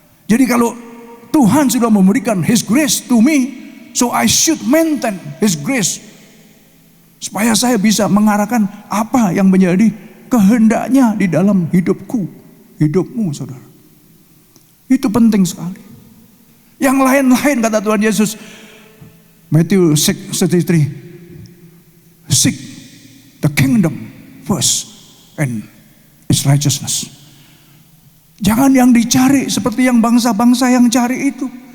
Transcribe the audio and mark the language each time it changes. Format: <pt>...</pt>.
<id>Jadi kalau Tuhan sudah memberikan</id> <en>His grace to me, so I should maintain His grace.</en> <id>Supaya saya bisa mengarahkan apa yang menjadi kehendaknya di dalam hidupku, hidupmu, saudara. Itu penting sekali. Yang lain-lain, kata Tuhan Yesus,</id> <en>Matthew 6:33, seek the kingdom first and its righteousness.</en> <id>Jangan yang dicari seperti yang bangsa-bangsa yang cari itu.</id>